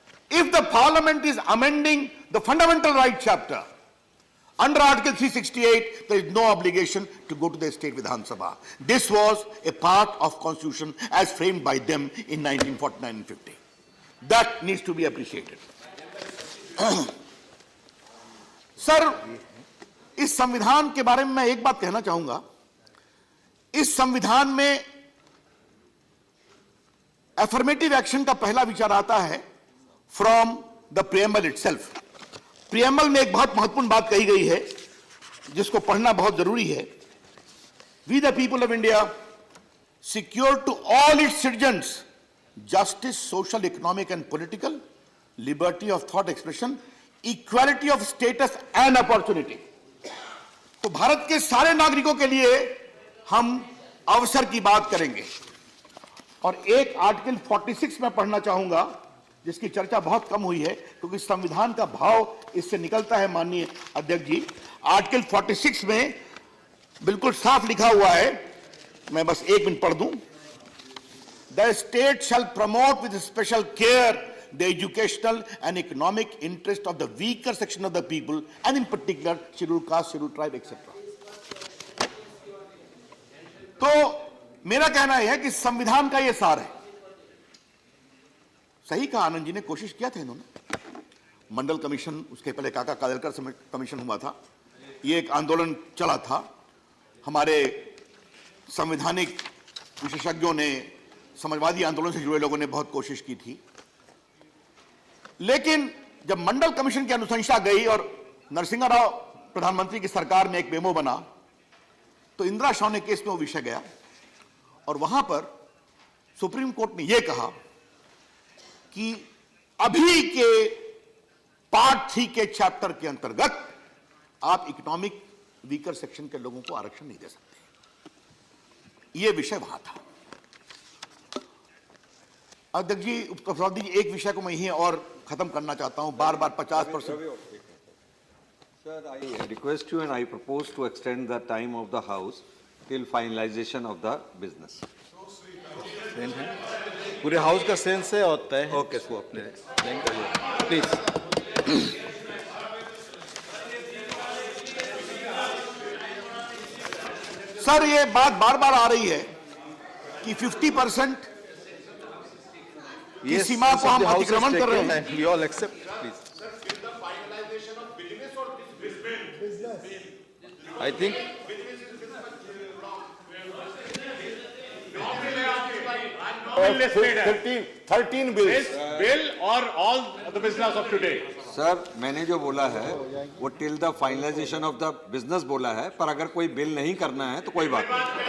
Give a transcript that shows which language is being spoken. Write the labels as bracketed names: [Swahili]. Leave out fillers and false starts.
[English] If the parliament is amending the fundamental right chapter under article 368, there is no obligation to go to the state Vidhan Sabha. This was a part of constitution as framed by them in 1949 and 50. That needs to be appreciated. [Hindi] Sir, इस संविधान के बारे में मैं एक बात कहना चाहूंगा। इस संविधान में अफर्मेटिव एक्शन का पहला विचार आता है [English] From the preamble itself. [Hindi] Preamble में एक बहुत महत्वपूर्ण बात कही गई है जिसको पढ़ना बहुत जरूरी है। [English] We the people of India secure to all its citizens justice, social, economic and political, liberty of thought expression, equality of status and opportunity. [Hindi] तो भारत के सारे नागरिकों के लिए हम अवसर की बात करेंगे। और एक आर्टिकल 46 में पढ़ना चाहूंगा जिसकी चर्चा बहुत कम हुई है क्योंकि संविधान का भाव इससे निकलता है। माननीय अध्यक्ष जी, आर्टिकल 46 में बिल्कुल साफ लिखा हुआ है मैं बस 1 मिनट पढ़ दूं। [English] The state shall promote with special care the educational and economic interest of the weaker section of the people, and in particular scheduled caste, scheduled tribe, etc. [Hindi] तो मेरा कहना यह है कि संविधान का यह सार है। सही कहा आनंद जी ने, कोशिश किया था इन्होंने। मंडल कमीशन, उसके पहले काका कालेलकर कमीशन हुआ था, ये एक आंदोलन चला था। हमारे संवैधानिक विशेषज्ञों ने, समाजवादी आंदोलन से जुड़े लोगों ने बहुत कोशिश की थी, लेकिन जब मंडल कमीशन की अनुशंसा गई और नरसिंह राव प्रधानमंत्री की सरकार में एक मेमो बना, तो इंदिरा शौने केस में वो विषय गया और वहां पर सुप्रीम कोर्ट ने यह कहा कि अभी के पार्ट 3 के चैप्टर के अंतर्गत आप इकोनॉमिक वीकर सेक्शन के लोगों को आरक्षण नहीं दे सकते। यह विषय वहां था। अध्यक्ष जी, उपसभापति जी, एक विषय को मैं यहीं और खत्म करना चाहता हूं। बार बार 50%। [English] Sir, I request you and I propose to extend the time of the House till finalization of the business. [Hindi] पूरे हाउस का सेंस है और तय है इसको अपने प्लीज। सर, ये बात बार बार आ रही है कि 50% की सीमा को हम अतिक्रमण कर रहे हैं। [English] We all accept, please. I think 13 bills. Bill or all the business of today. [Hindi] Sir, मैंने जो बोला है वो [English] till the finalization of the business [Hindi] बोला है, पर अगर कोई बिल नहीं करना है तो कोई बात नहीं।